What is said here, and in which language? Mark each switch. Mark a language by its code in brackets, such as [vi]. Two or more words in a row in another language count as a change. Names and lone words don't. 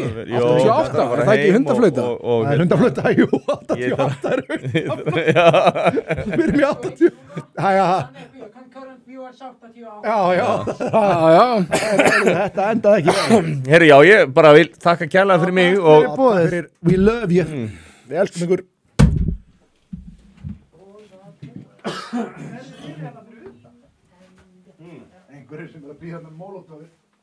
[is] 88, er það ekki hundaflauta? Það er hundaflauta, jú, 88 er hundaflauta. Við erum í 80. Já. Þetta endaði ekki vel. Herri, já, ég bara vil þakka kærlega fyrir mig og [en] we love you. [is] Við elskum ykkur. Einhverjir sem er að bíða með mólótofið.